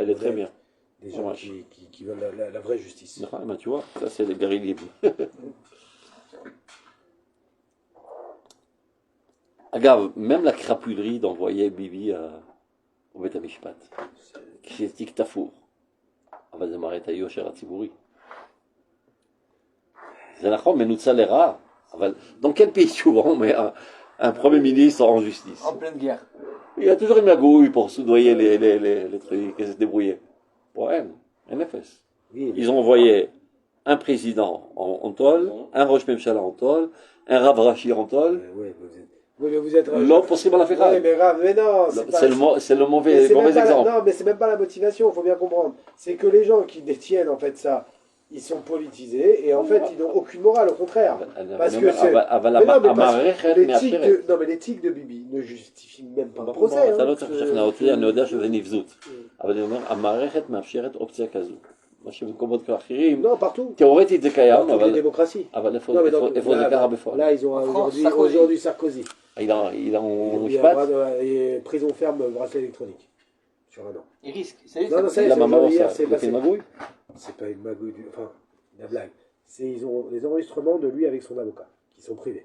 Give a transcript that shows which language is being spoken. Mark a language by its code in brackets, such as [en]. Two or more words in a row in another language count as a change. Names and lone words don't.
[fr] Elle est très honnêtes, bien. Des gens Dommage. qui veulent la vraie justice. Ah, ben, tu vois, ça c'est les guerriers libres. Agave, même la crapulerie d'envoyer Bibi au [he] בית המשפט. [fr] Critique Tafour. [he] אבל זה מראה את היושר הציבורי. זה נכון, מנוצל לרעה, אבל [fr] dans quel pays souvent on met un premier ministre en justice? En pleine guerre. Il y a toujours une magouille pour soudoyer les trucs et se débrouiller. Ouais, NFS. Oui, Ils ont envoyé un président en tôle, un [he] ראש ממשלה [fr] en tôle, un Rav Rashi en tôle. mais vous êtes. L'homme possible à la faire. Ouais, mais grave, mais non, C'est le mais mauvais c'est même pas exemple. non, mais c'est même pas la motivation, il faut bien comprendre. C'est que les gens qui détiennent en fait ça, ils sont politisés et en fait ils n'ont aucune morale, au contraire. Parce que c'est. [he] אבל [fr] Mais non, mais parce [he] המערכת [fr] que [he] מאפשרת. [fr] non, mais l'éthique de Bibi ne justifie même pas un [he] ברור, [fr] procès. [he] אתה [fr] hein, [he] לא צריך [fr] parce que- [he] לשכנע אותי, אני יודע שזה נבזות. אבל אני אומר, המערכת מאפשרת אופציה כזו. מה שבמקומות אחרים, [fr] Non, partout. [he] תיאורטית זה קיים, [fr] Dans toutes les [he] אבל [fr] démocraties. [he] איפה [fr] Non, mais donc, [he] זה קרה בפועל? [fr] là, ils ont France, aujourd'hui Sarkozy. Il est en Il y a [he] משפט, [fr] prison ferme, bracelet électronique. Sur un an. Il risque. Ça y est, Non, non, c'est ça y est, la c'est maman, aujourd'hui, hier, ça, c'est il a fait une passé. magouille. C'est pas une magouille enfin, la blague. Ils ont les enregistrements de lui avec son avocat, qui sont privés.